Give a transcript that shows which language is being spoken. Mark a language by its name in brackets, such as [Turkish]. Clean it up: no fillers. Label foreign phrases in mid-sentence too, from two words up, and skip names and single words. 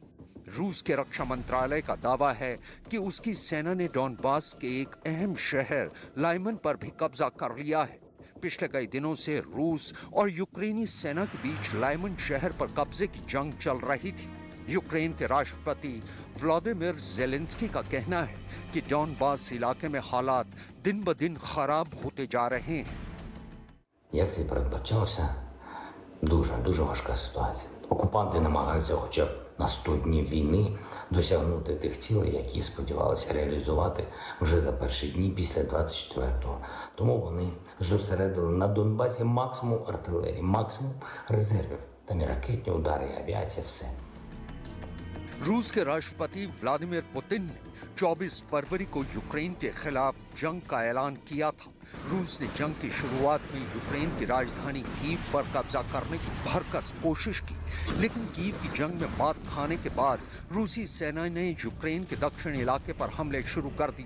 [Hindi] रूस के रक्षा मंत्रालय का दावा है कि उसकी सेना ने डॉनबास के एक अहम शहर लाइमन पर भी कब्जा कर लिया है। पिछले कई दिनों से रूस और यूक्रेनी सेना के बीच लाइमन शहर पर कब्जे की जंग चल रही थी। यूक्रेन के राष्ट्रपति व्लादिमीर ज़ेलेंस्की का कहना है कि डॉनबास इलाके में हालात दिन ब दिन खराब होते जा रहे हैं। [Ukrainian] Як це передбачалося, дуже важка ситуація. Окупанти намагаються хоча б на 100 днів війни досягнути тих цілей, які сподівалися реалізувати вже за перші дні після 24-го. Тому вони зосередили на Донбасі максимум артилерії, максимум резервів. Там і ракетні удари, і авіація, все. [Hindi] रूस के राष्ट्रपति व्लादिमीर पुतिन ने 24 फरवरी को यूक्रेन के खिलाफ जंग का ऐलान किया था। रूस ने जंग की शुरुआत में यूक्रेन की राजधानी कीव पर कब्जा करने की भरकस कोशिश की, लेकिन कीव की जंग में मात खाने के बाद रूसी सेना ने यूक्रेन के दक्षिण इलाके पर हमले शुरू कर दिए।